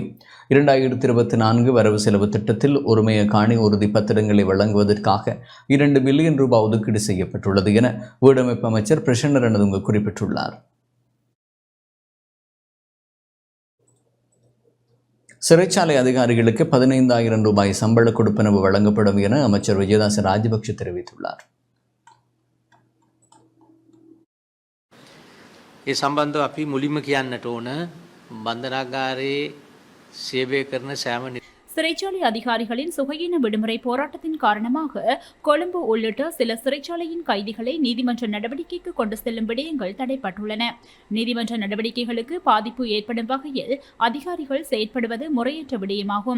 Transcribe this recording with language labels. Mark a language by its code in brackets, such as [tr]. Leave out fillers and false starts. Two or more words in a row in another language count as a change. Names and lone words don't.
[ta] 2024 வரவு செலவு திட்டத்தில் உரிமைய காணி உறுதி பத்திரங்களை வழங்குவதற்காக 2 பில்லியன் ரூபாய் ஒதுக்கீடு செய்யப்பட்டுள்ளது என வீடமைப்பு அமைச்சர் பிரசன்ன ரணதுங்க குறிப்பிட்டுள்ளார். சிறைச்சாலை அதிகாரிகளுக்கு 15,000 ரூபாய் சம்பள கொடுப்பனவு வழங்கப்படும் என அமைச்சர் விஜயதாச ராஜபக்ஷ தெரிவித்துள்ளார். [si] ඒ සම්බන්ධව අපි මුලින්ම කියන්නට ඕන බන්ධනාගාරයේ සේවය කරන සෑම [ta] சிறைச்சாலை அதிகாரிகளின் சுகையின விடுமுறை போராட்டத்தின் காரணமாக கொழும்பு உள்ளிட்ட சில சிறைச்சாலையின் கைதிகளை நீதிமன்ற நடவடிக்கைக்கு கொண்டு செல்லும் விடயங்கள் தடைப்பட்டுள்ளன. நீதிமன்ற நடவடிக்கைகளுக்கு பாதிப்பு ஏற்படும் வகையில் அதிகாரிகள் செயற்படுவது முறையற்ற விடயமாகும்.